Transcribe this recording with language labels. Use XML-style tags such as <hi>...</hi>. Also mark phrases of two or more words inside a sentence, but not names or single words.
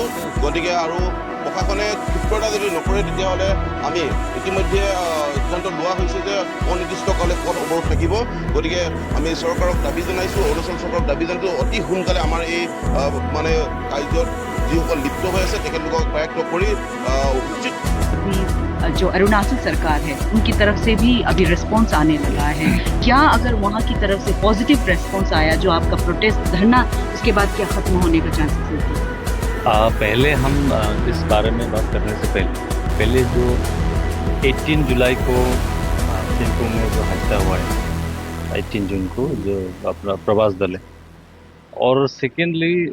<as>গতিকে আৰু প্ৰশাসনে ক্ষিপ্ৰতা যদি নকৰে তেতিয়াহ'লে আমি ইতিমধ্যে সিদ্ধান্ত লোৱা হৈছে যে অনিৰ্দিষ্টকালে পথ অৱৰোধ থাকিব। গতিকে আমি চৰকাৰক দাবী জনাইছোঁ, অৰুণাচল চৰকাৰক দাবী জনাইছোঁ অতি সোনকালে আমাৰ এই মানে কাৰ্যত যিসকল লিপ্ত হৈ আছে তেখেতলোকক বায়ক্ত কৰি উচিত।</as> <hi>जो अरुणाचल सरकार है उनकी तरफ से भी अभी रिस्पांस आने लगा है। क्या अगर वहाँ की तरफ से पॉजिटिव रिस्पांस आया जो आपका प्रोटेस्ट धरना, उसके बाद क्या खत्म होने का चांसेस है? पहले हम इस बारे में बात करने से पहले जो 18 जुलाई को चिंपू में जो हत्या हुआ है 18 जून को जो अपना प्रवास दल है, और सेकेंडली</hi>